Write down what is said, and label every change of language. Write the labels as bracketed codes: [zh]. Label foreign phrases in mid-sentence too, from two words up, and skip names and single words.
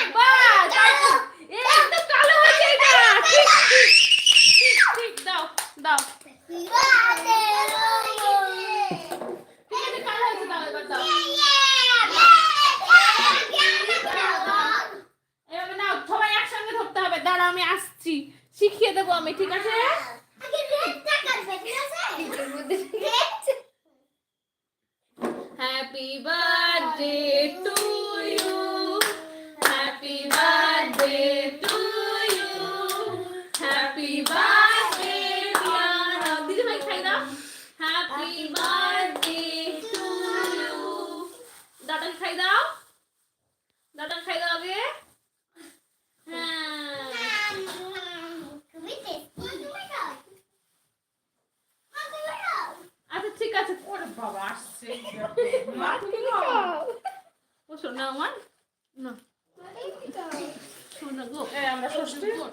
[bn] বাস, এই তো কালো হয়েছে এটা। ঠিক দাও দাও। ঠিক আছে, কালো হয়েছে, দাও এবার দাও। এবার নাও, সবাই একসঙ্গে ধরতে হবে। দাঁড়া, আমি আসছি, শিখিয়ে দেবো আমি, ঠিক আছে? [en] Happy birthday to you. Happy birthday to you. Happy birthday dear. [bn] দিদি ভাই খাই দাও. [en] Happy birthday to you. [bn] দাদা খাই দাও। দাদা খাই দাও আগে. আচ্ছা ঠিক আছে। ওরে বাবা আসছে। ও শোনা আমার না, শোনা গো, আমরা ষষ্ঠী।